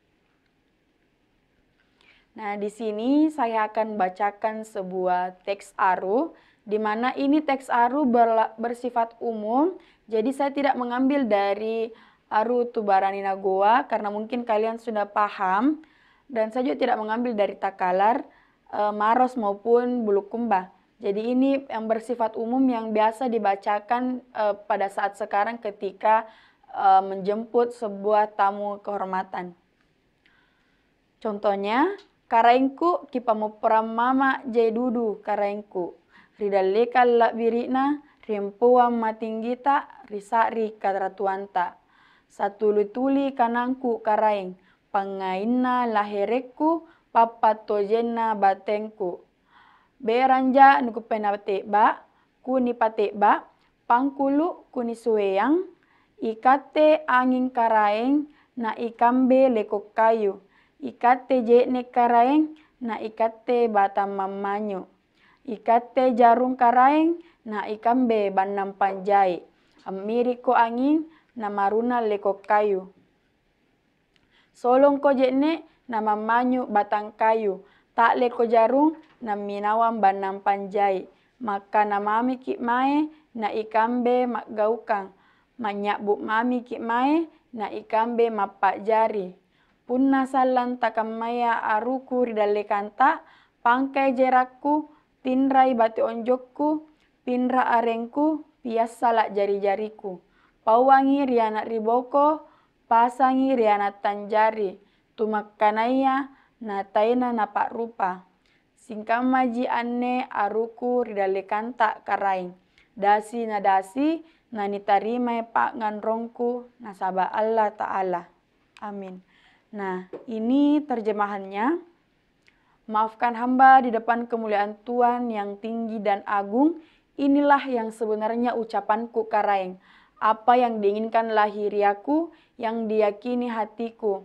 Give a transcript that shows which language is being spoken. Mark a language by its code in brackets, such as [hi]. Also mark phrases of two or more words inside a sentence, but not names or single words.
[id] Nah, di sini saya akan bacakan sebuah teks Aru, di mana ini teks Aru bersifat umum, jadi saya tidak mengambil dari Aru Tubarani Nagoa karena mungkin kalian sudah paham, dan saya juga tidak mengambil dari Takalar, Maros maupun Bulukumba. Jadi ini yang bersifat umum yang biasa dibacakan pada saat sekarang ketika menjemput sebuah tamu kehormatan. Contohnya, [mak] karaengku kipamuperam mama jaidudu karaengku. Ridalekal la birina rimpuam matinggita risari kadratuanta. Satuli-tuli kanangku karaeng. Pangaina laherekku papatojenna batengku. Beranja nuku penateba kuni pateba pangkulu kuni sueyang. Ikate angin karaeng na ikambe lekok kayu. Ikate jekne karaeng na ikate batam mamanyo. Ikate jarung karaeng na ikambe banam panjai. Amiri ko angin na maruna lekok kayu. Solong ko jekne na mamanyo batang kayu. Tak leko jarung na minawam banam panjai. Maka namami ki mae na ikambe makgaukang. Manyakbuk mami ki mae na ikambe mapak jari. Punna salan takamaya aruku ridalekanta, pangkai jerakku, tinrai bati onjokku, pinra arengku, pias salak jari-jariku. Pawangi rianak riboko, pasangi rianak tanjari, tumakkanaya nataina napak rupa. Singkamaji anne aruku ridalekanta karaing. Dasi na dasi, na nitarimai pak nganrongku, nasaba Allah Ta'ala. [id] Amin. Nah, ini terjemahannya. Maafkan hamba di depan kemuliaan Tuhan yang tinggi dan agung. Inilah yang sebenarnya ucapanku karaeng. Apa yang diinginkan lahiriaku, yang diyakini hatiku.